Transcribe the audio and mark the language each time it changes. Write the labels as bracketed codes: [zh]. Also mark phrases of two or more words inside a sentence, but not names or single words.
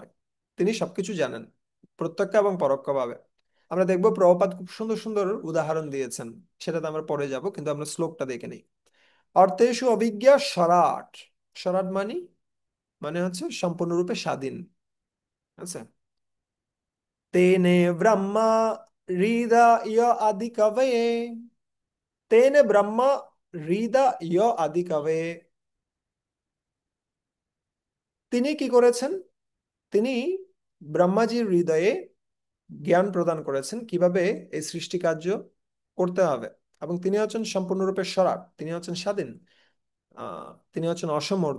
[bn] তিনি সবকিছু জানেন প্রত্যক্ষ এবং পরোক্ষভাবে। আমরা দেখবো প্রভুপাদ খুব সুন্দর সুন্দর উদাহরণ দিয়েছেন, সেটাতে আমরা পরে যাব, কিন্তু আমরা শ্লোকটা দেখে নিই। [sa] অর্থেষু অভিজ্ঞা স্বরাট। [bn] স্বরাট মানে হচ্ছে সম্পূর্ণরূপে স্বাধীন। [sa] আচ্ছা। तेने ब्रह्मा हृदय आदि कवये, तेने ब्रह्मा हृदय आदि कवये, [bn] তিনি কি করেছেন, তিনি ব্রহ্মাজির হৃদয়ে জ্ঞান প্রদান করেছেন কিভাবে এই সৃষ্টি কার্য করতে হবে। এবং তিনি হচ্ছেন সম্পূর্ণরূপে স্বরাট, তিনি হচ্ছেন স্বাধীন, তিনি হচ্ছেন অসমর্দ।